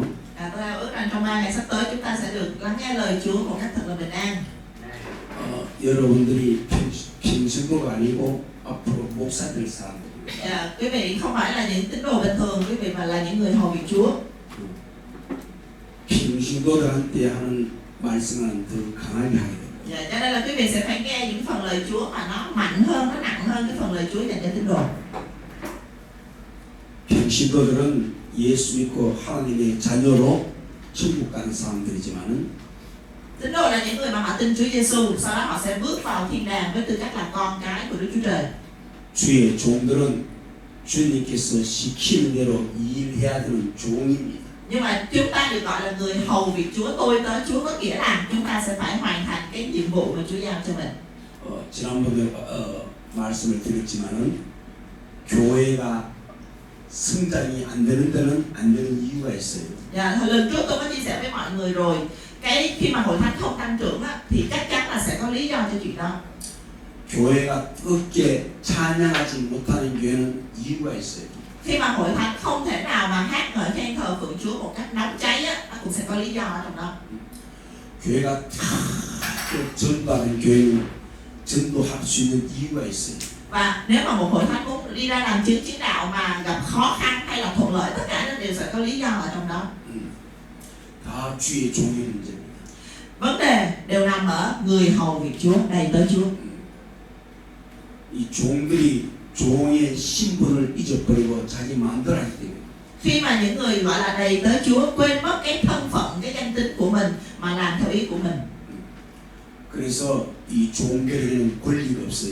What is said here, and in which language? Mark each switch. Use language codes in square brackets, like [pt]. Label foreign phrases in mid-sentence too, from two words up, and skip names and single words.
[vi] Tôi ước rằng trong 3 ngày sắp tới chúng ta sẽ được lắng nghe lời Chúa một cách thật là bình an. [ko] 여러분들이 평신도가 아니고 앞으로 목사 될 사람들입니다. [vi] Quý vị không phải là những tín đồ bình thường, quý vị mà là những người hầu việc Chúa. [ko] 평신도들한테 하는 말씀은 더 강하게 하게 됩니다. [vi] Cho nên là quý vị sẽ phải nghe những phần lời Chúa mà nó mạnh hơn, nó nặng hơn cái phần lời Chúa dành cho tín đồ. [ko] 평신도들은 예수 믿고 하나님의 자녀로 천국 가는 사람들이지만은 [vi] Tín đồ là những người mà họ tin Chúa Giêsu, sau đó họ sẽ bước vào thiên đàng với tư cách là con cái của Đức Chúa Trời. [ko] 주의 종들은 주님께서 시키는 대로 일해야 되는 종입니다. [vi] Nhưng mà chúng ta được gọi là người hầu việc Chúa, tôi tớ Chúa, có nghĩa là chúng ta sẽ phải hoàn thành cái nhiệm vụ mà Chúa giao cho mình. [ko] 지난번에 말씀을 드렸지만은 교회가 성장이 안 되는 데는 안 되는 이유가 있어요. [vi] Lần trước tôi có chia sẻ với mọi người rồi, khi mà hội thánh không tăng trưởng á, thì chắc chắn là sẽ có lý do cho chuyện đó. [ko] 교회가 뜨겁게 찬양하지 못하는 교회는 이유가 있어요. [vi] Khi mà hội thánh không thể nào mà hát ngợi khen thờ phượng Chúa một cách nóng cháy á, nó cũng sẽ có lý do ở trong đó. [ko] 교회가 전도하는 교회는 전도할 수 있는 이유가 있어요. [vi] Và nếu mà một hội thánh muốn đi ra làm chứng chứng đạo mà gặp khó khăn hay là thuận lợi, tất cả nó đều sẽ có lý do ở trong đó. [ko] 다 주의 종의 문제입니다. [vi] Vấn đề đều nằm ở người hầu việc Chúa, đầy tớ Chúa. [ko] 이 종들이 종의 신분을 잊어버리고 자기 마음대로 하기 때문에. [vi] Khi mà những người gọi là đầy tớ Chúa quên mất cái thân phận, cái danh tính của mình mà làm theo ý của mình. [ko] 그래서 이 종들에게는 권리가 없어요.